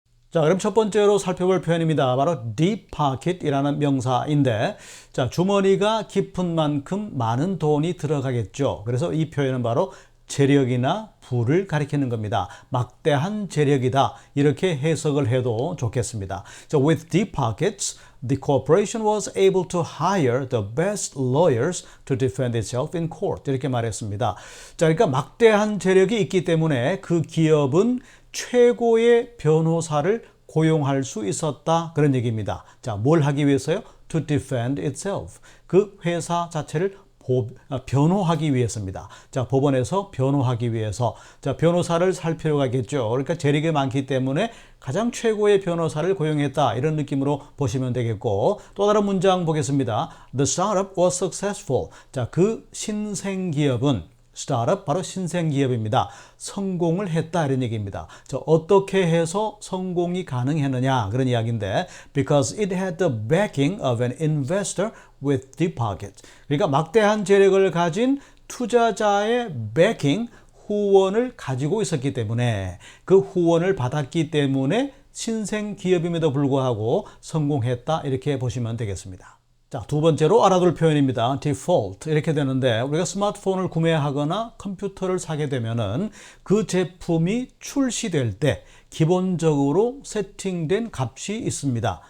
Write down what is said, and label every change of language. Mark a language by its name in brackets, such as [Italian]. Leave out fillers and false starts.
[Korean] 자, 그럼 첫 번째로 살펴볼 표현입니다. 바로 deep pocket이라는 명사인데, 자, 주머니가 깊은 만큼 많은 돈이 들어가겠죠. 그래서 이 표현은 바로 재력이나 부를 가리키는 겁니다. 막대한 재력이다, 이렇게 해석을 해도 좋겠습니다. [English] So with deep pockets, the corporation was able to hire the best lawyers to defend itself in court. [Korean] 이렇게 말했습니다. 자, 그러니까 막대한 재력이 있기 때문에 그 기업은 최고의 변호사를 고용할 수 있었다, 그런 얘기입니다. 자, 뭘 하기 위해서요? [English] To defend itself. [Korean] 그 회사 자체를 변호하기 위해서입니다. 자, 법원에서 변호하기 위해서. 자, 변호사를 살 필요가 있겠죠. 그러니까 재력이 많기 때문에 가장 최고의 변호사를 고용했다, 이런 느낌으로 보시면 되겠고, 또 다른 문장 보겠습니다. [English] The startup was successful. [Korean] 자, 그 신생기업은, 스타트업 바로 신생기업입니다. 성공을 했다, 이런 얘기입니다. 자, 어떻게 해서 성공이 가능했느냐, 그런 이야기인데, [English] because it had the backing of an investor with deep pockets. [Korean] 그러니까 막대한 재력을 가진 투자자의 backing, 후원을 가지고 있었기 때문에, 그 후원을 받았기 때문에 신생기업임에도 불구하고 성공했다, 이렇게 보시면 되겠습니다. 자, 두 번째로 알아둘 표현입니다. default 이렇게 되는데, 우리가 스마트폰을 구매하거나 컴퓨터를 사게 되면은 그 제품이 출시될 때 기본적으로 세팅된 값이 있습니다.